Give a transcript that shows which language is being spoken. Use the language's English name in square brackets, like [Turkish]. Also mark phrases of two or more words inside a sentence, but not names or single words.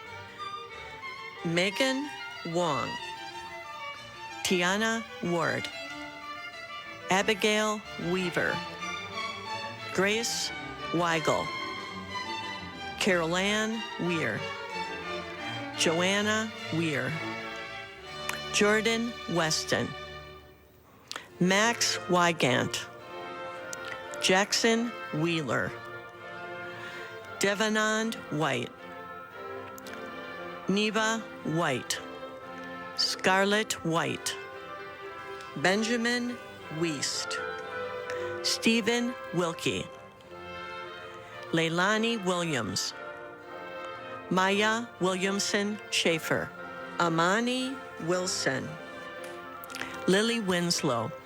[English] Megan Wong, Tiana Ward, Abigail Weaver, Grace Weigel, Carol Ann Weir, Joanna Weir, Jordan Weston, Max Wygant, Jackson Wheeler, Devanand White, Neva White, Scarlett White, Benjamin Wiest, Stephen Wilkie, Leilani Williams, Maya Williamson Schaefer, Amani Wilson, Lily Winslow,